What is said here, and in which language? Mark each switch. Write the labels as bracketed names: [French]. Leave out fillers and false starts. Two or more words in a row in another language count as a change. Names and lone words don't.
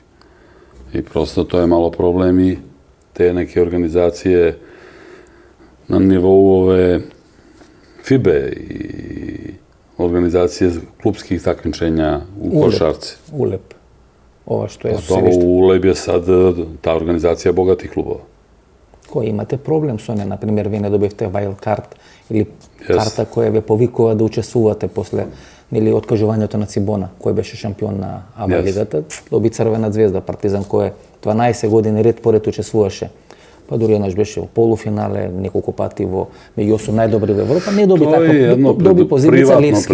[Serbian] I prosto to je malo problem i te neke organizacije na nivou ove FIBE i organizacije klubskih takmičenja u košarci. ULEP. Ova što je ULEP je sad ta organizacija bogatih klubova. Koji imate problem [Macedonian] со не, например, вие не добивте [English] wild card [Macedonian] или карта која ве повикува да учествувате после или откажувањето на Цибона, кој беше шампион на АБА лигата, доби Црвена звезда, Партизан кој 12 години ред поред учествуваше. Па дури еднаш беше во полуфинале, неколку пати во меѓу 8 најдобри во Европа, не доби така, доби позивица Левски,